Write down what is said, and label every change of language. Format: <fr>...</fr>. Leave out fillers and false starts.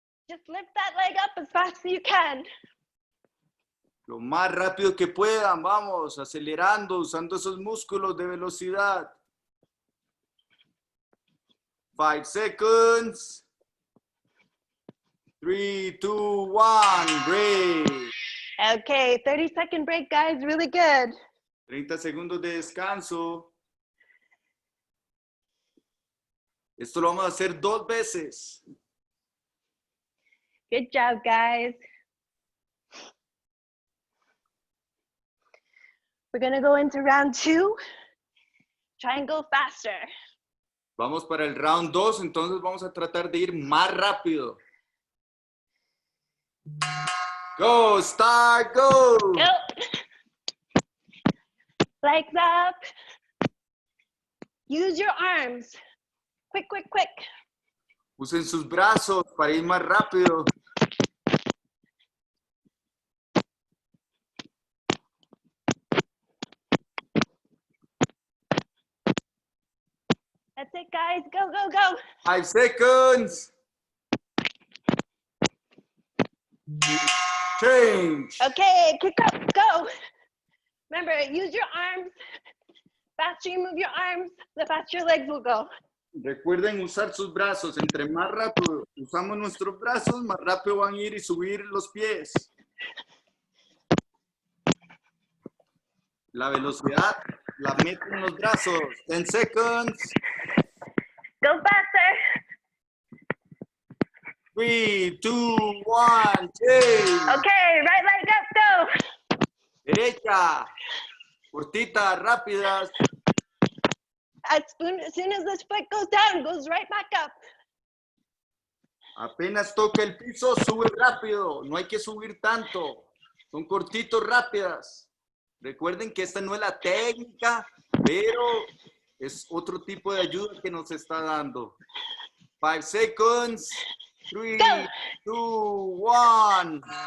<en>Just lift that leg up as fast as you can.</en> <es>Lo más rápido que puedan. Vamos. Acelerando. Usando esos músculos de velocidad.</es> <en>5 seconds. 3, 2, 1, break. Okay, 30-second break, guys. Really good.</en> <es>30 segundos de descanso. Esto lo vamos a hacer 2 veces.</es> <en>Good job, guys. We're gonna go into round 2. Try and go faster.</en> <es>Vamos para el round 2, entonces vamos a tratar de ir más rápido.</es> <en>Go, start, go. Go. Legs up. Use your arms. Quick, quick, quick.</en> <es>Usen sus brazos para ir más rápido.</es> <en>That's it, guys. Go, go, go. 5 seconds. Change. Okay, kick up, go. Remember, use your arms. Faster you move your arms, the faster your legs will go.</en> <es>Recuerden usar sus brazos. Entre más rápido usamos nuestros brazos, más rápido van a ir y subir los pies. La velocidad la meten en los brazos.</es> <en>10 seconds. Go faster. 3, 2, 1, change. Okay, right leg up, go.</en> <es>Derecha. Cortita, rápidas.</es> <en>As soon as this foot goes down, it goes right back up.</en> <es>Apenas toca el piso, sube rápido. No hay que subir tanto. Son cortitos, rápidas. Recuerden que esta no es la técnica, pero es otro tipo de ayuda que nos está dando.</es> <en>5 seconds. 3, 2, 1.</en>